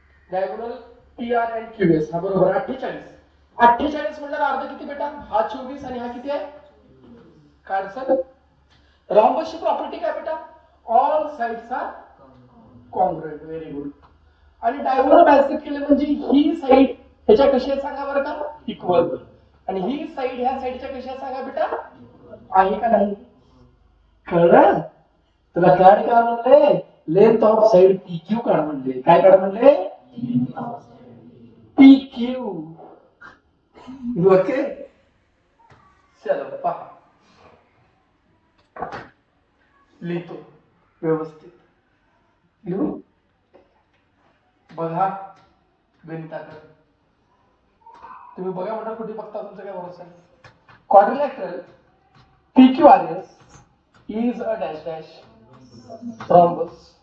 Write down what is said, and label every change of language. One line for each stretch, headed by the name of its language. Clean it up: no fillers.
Marathi: Diagonal P R and Q S हा बरोबर 48. 48 म्हणजे अर्ध किती बेटा? हा 24 आणि हा किती आहे? काढ. रॉम्बसची प्रॉपर्टी काय बेटा?
English: All sides are congruent. Very good.
Marathi: आणि डायगोनल बायसेक्ट केले म्हणजे ही साइड ह्याच्या कशी आहे सांगा बरं का? इक्वल. आणि ही साइड ह्या साइडच्या कशी आहे सांगा बेटा? आहे का नाही? कळलं? तुला काढ का म्हणले?
English: length of side PQ
Marathi: काढ म्हणले. काय काढ म्हणले? PQ. ओके चलो पहा, लिहितो व्यवस्थित. लिहू बघा गणिताकडे. तुम्ही बघा म्हणा कुठे बघता, तुमचं काय भरोसा आहे.
English: Quadrilateral PQRS is a dash dash rhombus.